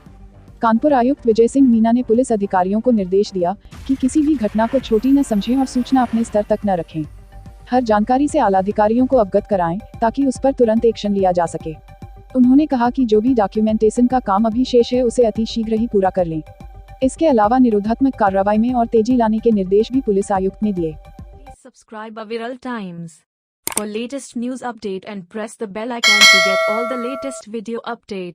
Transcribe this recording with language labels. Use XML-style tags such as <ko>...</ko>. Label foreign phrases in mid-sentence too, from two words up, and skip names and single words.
<hi>कानपुर आयुक्त विजय सिंह मीना ने पुलिस अधिकारियों को निर्देश दिया कि किसी भी घटना को छोटी न समझें और सूचना अपने स्तर तक न रखें। हर जानकारी से आलाधिकारियों को अवगत कराएं ताकि उस पर तुरंत एक्शन लिया जा सके। उन्होंने कहा कि जो भी डॉक्यूमेंटेशन का काम अभी शेष है उसे अति शीघ्र ही पूरा कर लें। इसके अलावा निरोधात्मक कार्रवाई में और तेजी लाने के निर्देश भी पुलिस आयुक्त ने दिए।</hi> <en>Subscribe Viral Times for latest news update and press the bell icon to get all the latest video update.</en>